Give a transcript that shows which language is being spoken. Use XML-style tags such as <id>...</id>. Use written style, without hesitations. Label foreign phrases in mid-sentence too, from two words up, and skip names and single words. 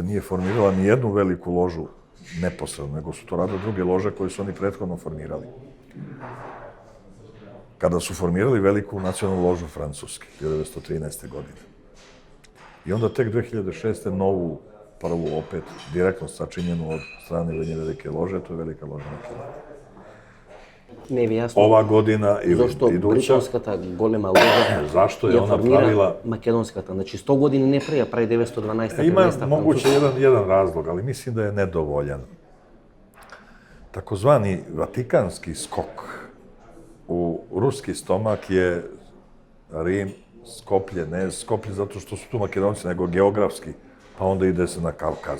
<sr>nije formirala ni jednu veliku ložu neposredno, nego su to radile druge lože koje su oni prethodno formirali. Kada su formirali veliku nacionalnu ložu Francuske, 1913. godine. I onda tek 2006. novu, prvu opet, direktno sačinjenu od strane Ujedinjene velike lože, to je velika loža Makedonije.</sr> <mk>Не ви јасно.</mk> <sr>Ova godina i</sr> <mk>Зошто</mk> <sr>iduća,</sr> <mk>британската голема ложа</mk> <sr>zašto je</sr> <mk>ја</mk> <sr>ona</sr> <mk>формира</mk> <sr>pravila...</sr> <mk>македонската. Значи 100 години не прави, прави 912-та,</mk> <sr>Ima</sr> <mk>15-та</mk> <sr>moguće</sr> <mk>француска.</mk> <sr>jedan razlog, ali mislim da je nedovoljan. Takozvani vatikanski skok u ruski stomak je Rim, Skoplje, ne Skoplje zato što su tu Makedonci, nego geografski, pa onda ide se na Kavkaz.</sr>